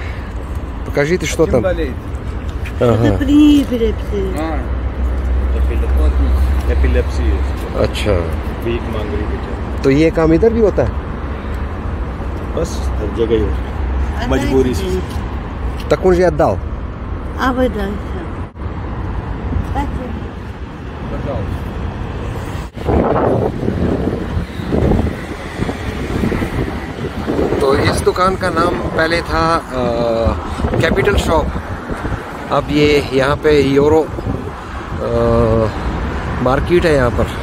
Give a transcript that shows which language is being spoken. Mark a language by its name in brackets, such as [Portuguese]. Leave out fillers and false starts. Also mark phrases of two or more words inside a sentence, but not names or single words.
[Russian] Покажите, что там. [Hindi] एपिलेप्सी है। अच्छा, भीख मांग रही बेचारी। तो ये काम इधर भी होता है? बस हर जगह ही होता है, मजबूरी से। [Russian] Так он же отдал. А вы дальше. [Hindi] तो इस दुकान का नाम पहले था कैपिटल शॉप। अब ये यहाँ पे यूरो मार्केट है यहाँ पर।